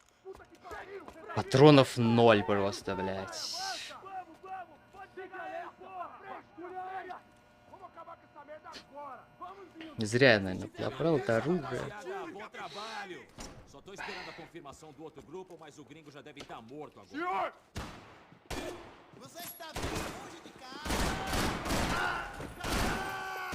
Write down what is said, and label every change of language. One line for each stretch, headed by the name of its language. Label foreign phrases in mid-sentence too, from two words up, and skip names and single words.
Russian: Патронов 0 просто, блядь. Не зря я, наверное, забрал это оружие.
Portuguese: Só tô esperando a confirmação do outro grupo, mas o gringo já deve estar morto agora. Senhor! Você está bem longe de casa.